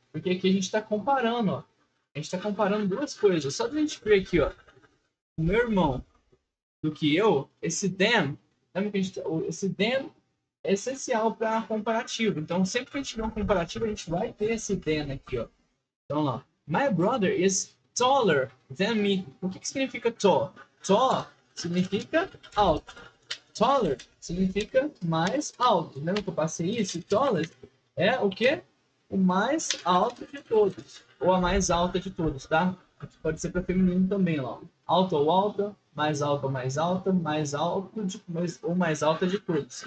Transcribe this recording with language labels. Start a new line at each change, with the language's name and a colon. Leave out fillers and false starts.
Portuguese: Porque aqui a gente está comparando, ó. A gente está comparando duas coisas. Só pra gente ver aqui, ó. O meu irmão do que eu, esse than, lembra que esse than é essencial para comparativo. Então, sempre que a gente tiver um comparativo, a gente vai ter esse than aqui, ó. Então, lá.
English: My brother is taller than me.
Portuguese: O que significa tall? Tall significa alto. Taller significa mais alto. Lembra que eu passei isso? Taller é o quê? O mais alto de todos. Ou a mais alta de todos, tá? Pode ser para feminino também, ó. Alto ou alta, mais alta ou mais alta, mais alto de, ou mais alta de todos.